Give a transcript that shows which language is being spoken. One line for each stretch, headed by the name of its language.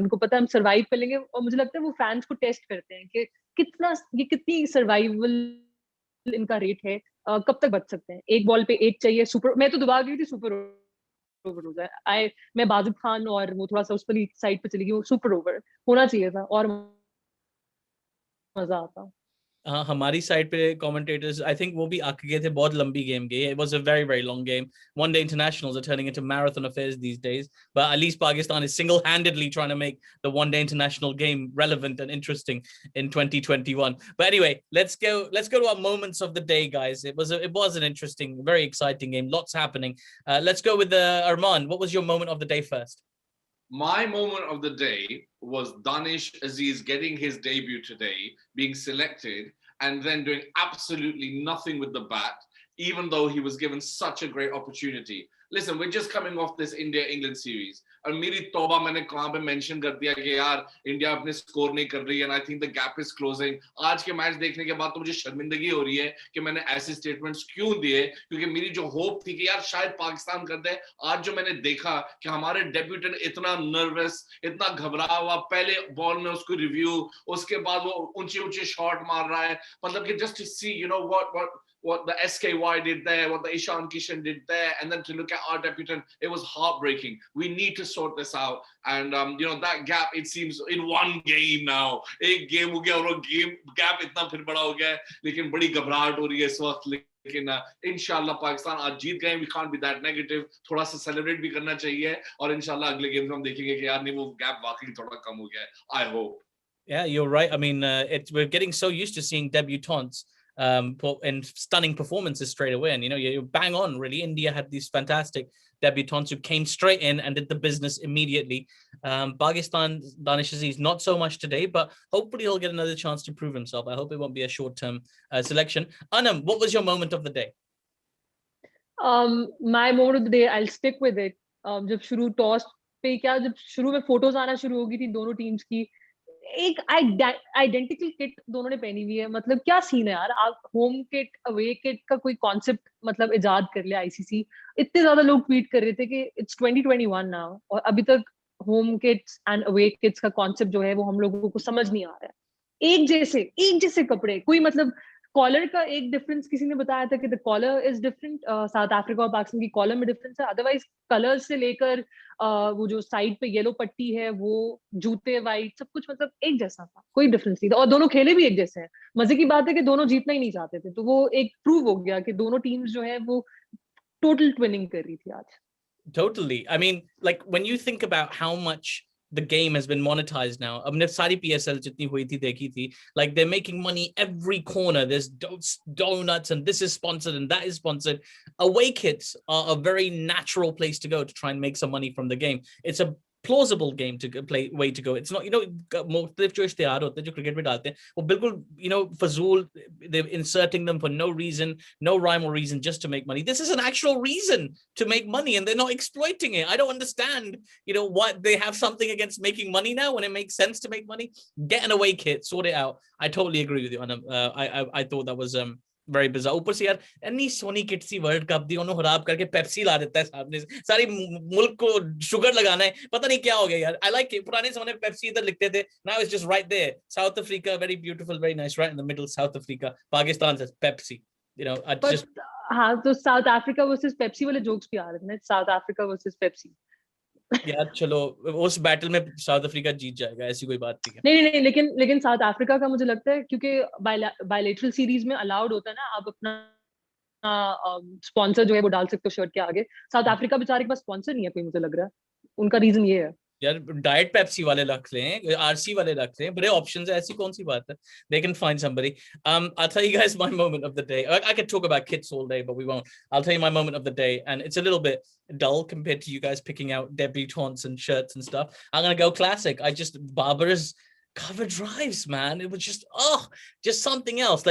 Hindi: उनको पता है हम सर्वाइव कर लेंगे. और मुझे लगता है वो फैंस को टेस्ट करते हैं कि कितनी सर्वाइवल इनका रेट है, कब तक बच सकते हैं. एक बॉल पे 8 चाहिए, सुपर. मैं तो दुआ गई थी सुपर ओवर हो जाए. मैं बाजिब खान और वो थोड़ा सा उस पर साइड पे चली गई. वो सुपर ओवर होना चाहिए था और मजा आता. हाँ, हमारी साइड पे commentators,
English: I think
Hindi: वो भी आक गए थे. बहुत लंबी गेम गई.
English: It was a very, very long game. One-day internationals are turning into marathon affairs these days. But at least Pakistan is single-handedly trying to make the one-day international game relevant and interesting in 2021. But anyway, let's go to our moments of the day, guys. It was an interesting, very exciting game. Lots happening. Let's go with Arman. What was your moment of the day first? My moment of the day was Danish Aziz getting his debut today, being selected, and then doing absolutely nothing with the bat, even though he was given such a great opportunity. Listen, we're just coming off this India-England series.
Hindi: और मेरी तौबा, मैंने कहाँ पे mention कर दिया कि यार इंडिया अपने स्कोर नहीं कर रही है,
English: and I think the gap is closing.
Hindi: आज के मैच देखने के बाद तो मुझे शर्मिंदगी हो रही है कि मैंने ऐसे स्टेटमेंट्स क्यों दिए, क्योंकि मेरी जो होप थी कि यार शायद पाकिस्तान कर दे. आज जो मैंने देखा कि हमारे डेब्यूटेंट इतना नर्वस, इतना घबरा हुआ, पहले बॉल में उसको रिव्यू, उसके बाद वो ऊंचे शॉट मार रहा है. मतलब कि
English: just to see, what the SKY did there, what the Ishan Kishan did there, and then to look at our debutant, it was heartbreaking. We need to sort this out. And, that gap, it seems, in one game now.
Hindi: एक game हो गया और वो game gap इतना फिर बड़ा हो गया है, लेकिन बड़ी घबराहट हो रही है इस वक्त. लेकिन इंशाल्लाह पाकिस्तान आज जीत गए.
English: We can't be that negative.
Hindi: थोड़ा सा celebrate भी करना चाहिए और इंशाल्लाह अगले गेम में हम देखेंगे कि यार नहीं, वो gap वाकई थोड़ा कम हो गया है.
English: I hope. Yeah, you're right. I mean, we're getting so used to seeing debutantes and stunning performances straight away, and you bang on. Really, India had these fantastic debutants who came straight in and did the business immediately. Pakistan, Danish Aziz, not so much today, but hopefully he'll get another chance to prove himself. I hope it won't be a short-term selection. Anam, what was your moment of the day? My moment of the day, I'll stick with it.
Hindi: जब शुरू toss पे जब शुरू में photos आना शुरू हो गई थी दोनों टीम्स की, एक आइडेंटिकल किट दोनों ने पहनी हुई है. मतलब क्या सीन है यार. आप होम किट अवे किट का कोई कॉन्सेप्ट मतलब इजाद कर लिया आईसीसी. इतने ज्यादा लोग ट्वीट कर रहे थे कि
English: it's 2021 now
Hindi: और अभी तक home Kitts and away kits का कॉन्सेप्ट जो है वो हम लोगों को समझ नहीं आ रहा है। एक जैसे कपड़े, कोई मतलब कॉलर का एक डिफरेंस किसी ने बताया था कि
English: the colour is different,
Hindi: south Africa और पाकिस्तान की कॉलर में डिफरेंस है, अदरवाइज कलर से लेकर वो जो साइड पे येलो पट्टी है, वो जूते वाइट, सब कुछ मतलब एक जैसा था, कोई डिफरेंस नहीं था, और दोनों खेले भी एक जैसे हैं। मजे की बात है कि दोनों जीतना ही नहीं चाहते थे, तो वो एक प्रूव हो गया कि दोनों टीम्स जो है वो टोटल ट्विनिंग कर रही थी आज।
English: Totally. I mean, like when you think about how much the game has been monetized now. I mean,
Hindi: सारी PSL जितनी हुई थी देखी थी,
English: like they're making money every corner. There's donuts and this is sponsored and that is sponsored. Away kits are a very natural place to go to try and make some money from the game. It's a plausible game to play, way to go. It's not,
Hindi: मुख्तलिफ जो इश्तिहार होते हैं जो cricket में डालते हैं वो बिल्कुल फजूल,
English: they're inserting them for no reason, no rhyme or reason, just to make money. This is an actual reason to make money and they're not exploiting it. I don't understand, what they have something against making money now when it makes sense to make money. Get an away kit, sort it out. I totally agree with you, Anam. I thought that was very bizarre.
Hindi: ऊपर से यार इतनी Soni किट्सी world cup दी उन्होंने खराब करके Pepsi ला देता है सामने से, सारी मुल्क को शुगर लगाना है, पता नहीं क्या हो गया यार.
English: I like it.
Hindi: पुराने समय में पेप्सी इधर लिखते थे,
English: now it's just right there. South Africa, very beautiful, very nice, right in the middle. South Africa, Pakistan says Pepsi. I just
Hindi: हाँ, तो साउथ अफ्रीका वर्सेस पेप्सी वाले जोक्स भी आ रहे थे, साउथ अफ्रीका वर्सेस पेप्सी। यार चलो उस battle में साउथ अफ्रीका जीत जाएगा, ऐसी कोई बात नहीं है। नहीं, लेकिन साउथ अफ्रीका का मुझे लगता है क्योंकि बायलैटरल सीरीज में अलाउड होता है ना, आप अपना स्पॉन्सर जो है वो डाल सकते हो शर्ट के आगे। साउथ अफ्रीका बेचारे के पास स्पॉन्सर नहीं है कोई, मुझे लग रहा है उनका रीजन ये है। यार डाइट पेप्सी वाले रख लें, आरसी वाले रख लें, बड़े ऑप्शंस है, ऐसी कौन सी बात है?
English: They can find somebody. I'll tell you guys my moment of the day. I could talk about kits all day, but we won't. I'll tell you my moment of the day, and it's a little bit dull compared to you guys picking out debutantes and shirts and stuff. I'm gonna go classic. Barber's cover drives, man. It was just something else.